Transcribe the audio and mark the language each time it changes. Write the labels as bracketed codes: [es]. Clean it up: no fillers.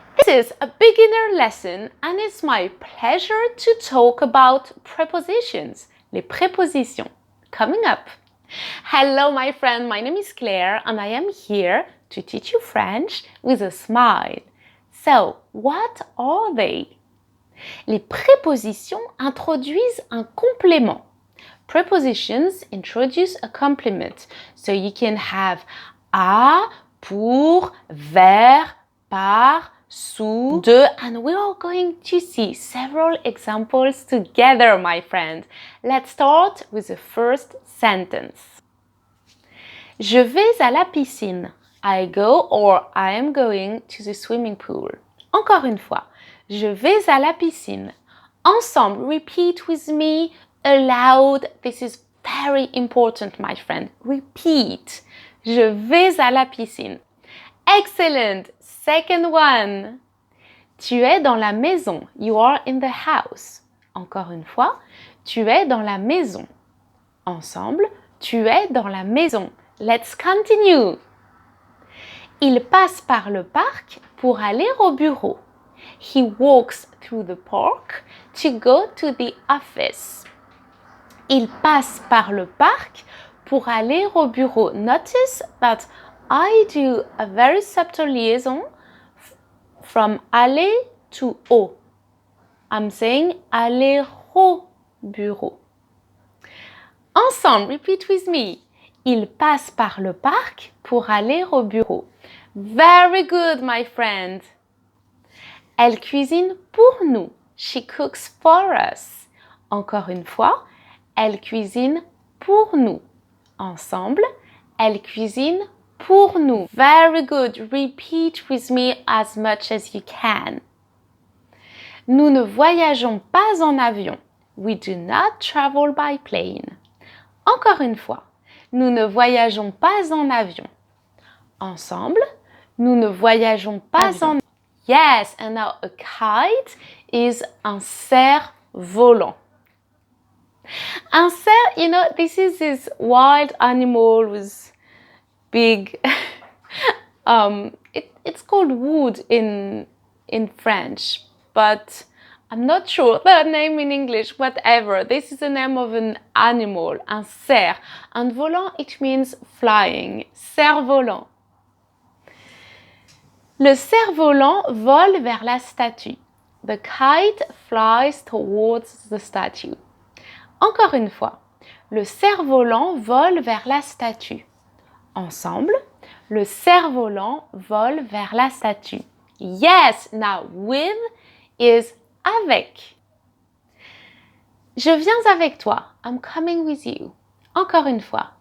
[en] This is a beginner lesson and it's my pleasure to talk about prepositions, [fr] les prépositions, [en] coming up. Hello my friend, my name is Claire and I am here to teach you French with a smile. So, what are they? [fr] Les prépositions introduisent un complément. [en] Prepositions introduce a complement. So you can have à, pour, vers, par, sous, de, and we are going to see several examples together, my friend. Let's start with the first sentence. [fr] Je vais à la piscine. [en] I go or I am going to the swimming pool. [fr] Encore une fois. Je vais à la piscine. Ensemble, [en] repeat with me aloud. This is very important, my friend. Repeat. [fr] Je vais à la piscine. Excellent. [en] Second one. [fr] Tu es dans la maison. [en] You are in the house. [fr] Encore une fois. Tu es dans la maison. Ensemble, tu es dans la maison. [en] Let's continue. [fr] Il passe par le parc pour aller au bureau. [en] He walks through the park to go to the office. [fr] Il passe par le parc pour aller au bureau. [en] Notice that I do a very subtle liaison from aller to au. I'm saying [fr] aller au bureau. Ensemble, [en] repeat with me. [fr] Il passe par le parc pour aller au bureau. [en] Very good, my friend. [fr] Elle cuisine pour nous. [en] She cooks for us. [fr] Encore une fois, elle cuisine pour nous. Ensemble, elle cuisine pour nous. [en] Very good. Repeat with me as much as you can. [fr] Nous ne voyageons pas en avion. [en] We do not travel by plane. [fr] Encore une fois, nous ne voyageons pas en avion. Ensemble, nous ne voyageons pas en avion. [en] Yes, and now a kite is un cerf-volant. Un cerf, you know, this is this wild animal with big, it's called wood in French, but I'm not sure the name in English, whatever. This is the name of an animal, un cerf. Un volant, it means flying, cerf-volant. [fr] Le cerf-volant vole vers la statue. [en] The kite flies towards the statue. [fr] Encore une fois. Le cerf-volant vole vers la statue. Ensemble, le cerf-volant vole vers la statue. [en] Yes, now with is avec. [fr] Je viens avec toi. [en] I'm coming with you. [fr] Encore une fois.